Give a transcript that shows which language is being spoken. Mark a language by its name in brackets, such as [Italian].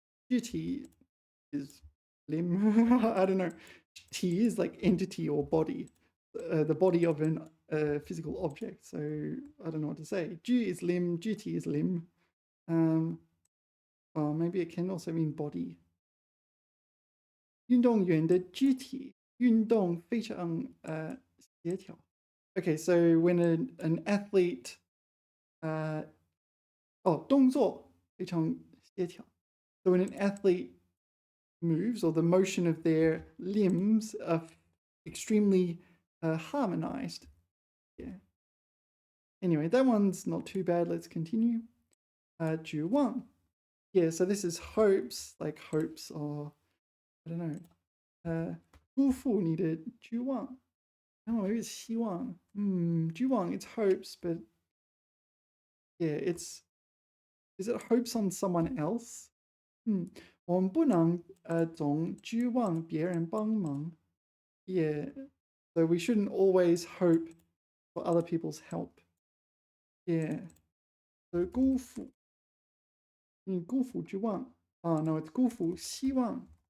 [English] GT is limb. I don't know. T is like entity or body. The body of an physical object. So I don't know what to say. G is limb. GT is limb. Oh, maybe it can also mean body. [Chinese] 运动员的肢体运动非常协调. [English] Okay, so when an athlete [Chinese] 动作非常协调. [English] So when an athlete moves, or the motion of their limbs are extremely harmonized. Yeah. Anyway, that one's not too bad. Let's continue. 指望. Yeah, so this is hopes, like hopes, or I don't know. [Chinese] 辜负你的指望. [English] Oh, maybe it's 希望. 指望, it's hopes, but yeah, is it hopes on someone else? [Chinese] 我们不能总指望别人帮忙. [English] Yeah, so we shouldn't always hope for other people's help. Yeah, so [Chinese] 辜负.你辜负指望. [English] Oh no, it's 辜负希望.